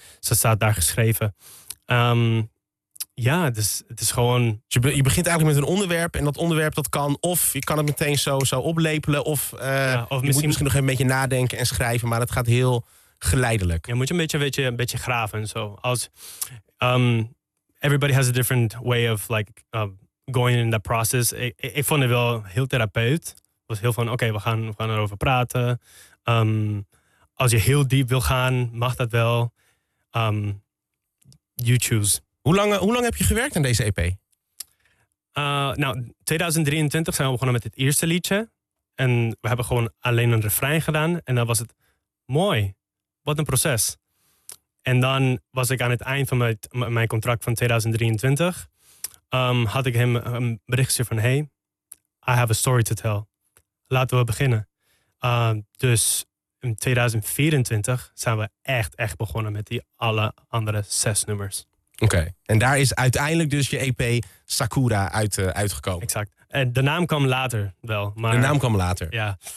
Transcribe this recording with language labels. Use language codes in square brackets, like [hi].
[nl] Ze staat daar geschreven. Ja, dus het is gewoon... Je begint eigenlijk met een onderwerp. En dat onderwerp dat kan of je kan het meteen zo oplepelen. Of, je moet misschien nog even een beetje nadenken en schrijven. Maar het gaat heel geleidelijk. Je moet een beetje graven en zo. [en] Als, everybody has a different way of going in that process. [nl] Ik vond het wel heel therapeut. Het was heel van, we gaan erover praten. Als je heel diep wil gaan, mag dat wel. [en] You choose. [nl] Hoe lang heb je gewerkt aan deze EP? 2023 zijn we begonnen met het eerste liedje. En we hebben gewoon alleen een refrein gedaan. En dan was het mooi. Wat een proces. En dan was ik aan het eind van mijn contract van 2023. Had ik hem een berichtje van... [en] Hey, I have a story to tell. [nl] Laten we beginnen. Dus in 2024 zijn we echt begonnen met die alle andere 6 nummers. Oké. En daar is uiteindelijk dus je EP Sakura uitgekomen. Exact. En de naam kwam later wel. Maar... De naam kwam later.